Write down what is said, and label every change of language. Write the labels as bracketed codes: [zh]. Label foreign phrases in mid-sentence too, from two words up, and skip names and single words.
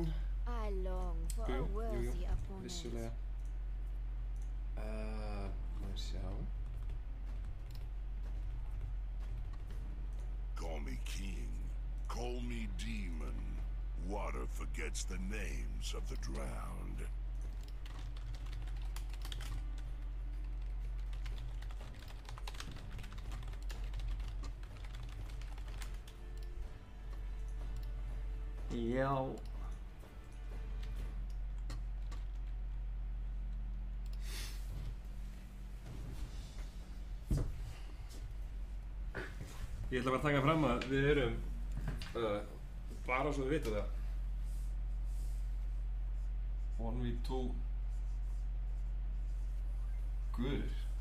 [en] I long for a worthy opponent. [is] Vissulega. Má ég sjá. [en] Call me king, call me demon. Water forgets the names of the drowned. [is] Já. Ég ætla bara að taka fram að við erum bara svo þið vitu það 1v2 guður.